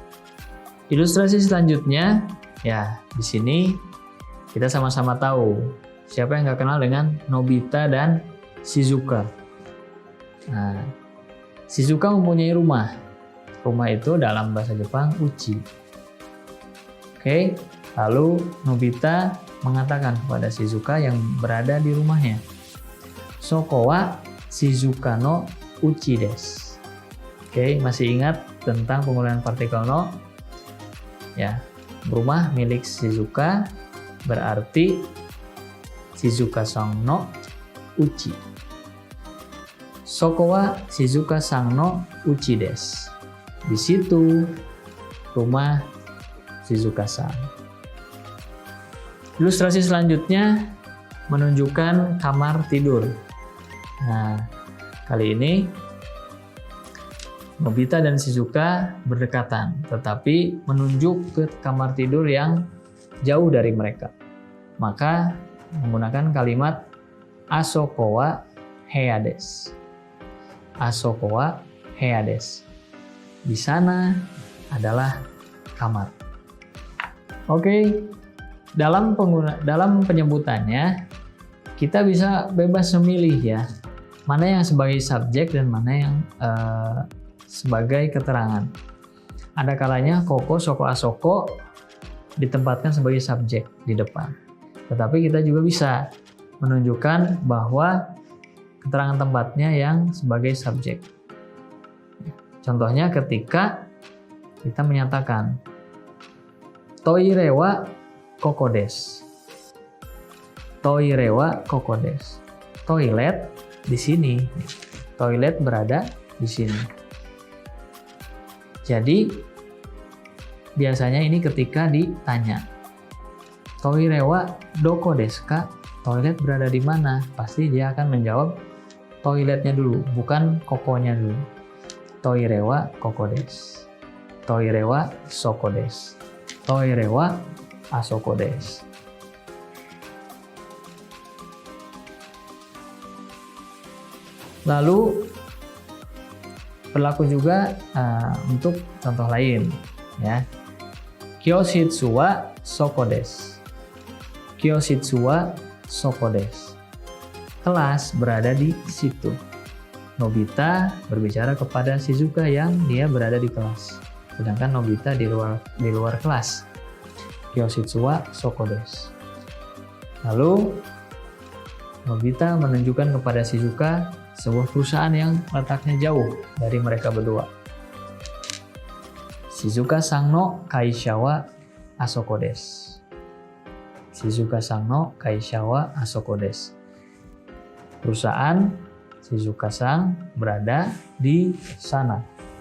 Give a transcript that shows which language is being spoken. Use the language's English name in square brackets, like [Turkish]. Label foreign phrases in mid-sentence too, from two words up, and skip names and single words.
[Indonesian] Ilustrasi selanjutnya, ya di sini kita sama-sama tahu siapa yang nggak kenal dengan Nobita dan Shizuka. Nah, Shizuka mempunyai rumah. Rumah itu dalam bahasa Jepang uchi. Oke, lalu Nobita mengatakan kepada Shizuka yang berada di rumahnya, [Japanese] そこはしずかのうちです. [Indonesian] Oke, masih ingat tentang penggunaan partikel no? Ya, rumah milik Shizuka berarti [Japanese] しずかさんのうち. そこはしずかさんのうちです. [Indonesian] Di situ rumah Shizuka-san. Ilustrasi selanjutnya menunjukkan kamar tidur. Nah, kali ini Nobita dan Shizuka berdekatan, tetapi menunjuk ke kamar tidur yang jauh dari mereka. Maka menggunakan kalimat [Japanese] あそこは部屋です. あそこは部屋です. [Indonesian] Di sana adalah kamar. Oke, dalam penyebutannya kita bisa bebas memilih, ya, mana yang sebagai subjek dan mana yang sebagai keterangan. Ada kalanya [Japanese] ここ そこ あそこ [Indonesian] ditempatkan sebagai subjek di depan. Tetapi kita juga bisa menunjukkan bahwa keterangan tempatnya yang sebagai subjek. Contohnya ketika kita menyatakan [Japanese] トイレはここです. トイレはここです. [Indonesian] Toilet di sini. Toilet berada di sini. Jadi biasanya ini ketika ditanya, [Japanese] トイレはどこですか? [Indonesian] Toilet berada di mana? Pasti dia akan menjawab toiletnya dulu, bukan kokonya dulu. [Japanese] トイレはここです. トイレはそこです。トイレはあそこです. [Indonesian] Lalu Berlaku juga untuk contoh lain, ya. [Japanese] 教室はそこです. 教室はそこです. [Indonesian] Kelas berada di situ. Nobita berbicara kepada Shizuka yang dia berada di kelas. Sedangkan Nobita di luar kelas. [Japanese] 教室はそこです. [Indonesian] Lalu Nobita menunjukkan kepada Shizuka sebuah perusahaan yang letaknya jauh dari mereka berdua. [Japanese] しずかさんの会社はあそこです. しずかさんの会社はあそこです. [Indonesian] Perusahaan Shizuka-san berada di sana.